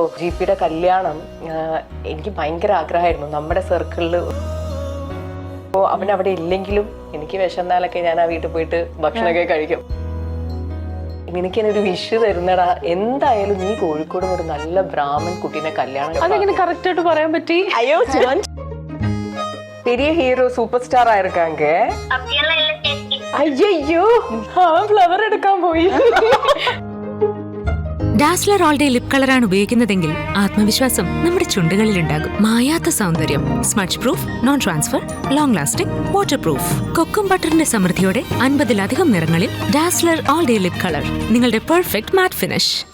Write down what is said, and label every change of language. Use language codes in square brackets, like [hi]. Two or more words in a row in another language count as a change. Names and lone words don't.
[ml] GPയുടെ കല്യാണം എനിക്ക് ഭയങ്കര ആഗ്രഹമായിരുന്നു നമ്മുടെ സർക്കിളിൽ. അപ്പോൾ അവൻ അവിടെ ഇല്ലെങ്കിലും എനിക്ക് വിശന്നാലൊക്കെ ഞാൻ ആ വീട്ടിൽ പോയിട്ട് ഭക്ഷണമൊക്കെ കഴിക്കും. എനിക്കെന്നൊരു വിഷ് തരുന്നടാ, എന്തായാലും നീ കോഴിക്കോട് ഒരു നല്ല ബ്രാഹ്മൺ കുട്ടീനെ കല്യാണം. അതെങ്ങനെ കറക്റ്റ് ആയിട്ട് പറയാൻ പറ്റി? അയ്യോ, [ta] பெரிய ஹீரோ சூப்பர் ஸ்டாரா இருக்காங்க. ஐயோ, [ml] ഫ്ലവർ എടുക്കാൻ പോയി. ഡാസ്ലർ ഓൾ ഡേ ലിപ് കളറാണ് ഉപയോഗിക്കുന്നതെങ്കിൽ ആത്മവിശ്വാസം നമ്മുടെ ചുണ്ടുകളിൽ ഉണ്ടാകും. മായാത്ത സൗന്ദര്യം, [en] smudge proof, non transfer, long lasting, water proof. [ml] കൊക്കും ബട്ടറിന്റെ സമൃദ്ധിയോടെ 50-ലധികം നിറങ്ങളിൽ ഡാസ്ലർ ഓൾ ഡേ ലിപ് കളർ, നിങ്ങളുടെ [en] perfect matte finish.